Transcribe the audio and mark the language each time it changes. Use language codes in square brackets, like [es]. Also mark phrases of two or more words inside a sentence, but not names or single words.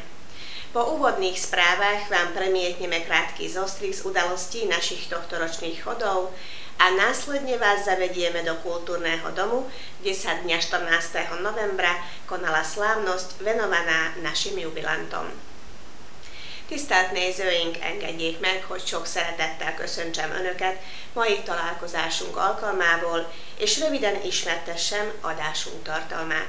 [sk] Po úvodných správach vám premietneme krátky zostrih z udalostí našich tohtoročných chodov a následne vás zavedieme do kultúrneho domu, kde sa dňa 14. novembra konala slávnosť venovaná našim jubilantom. [hu] Tisztelt engedjék meg, hogy sok szeretettel köszöntsem Önöket mai találkozásunk alkalmából, és röviden ismertessem adásunk tartalmát.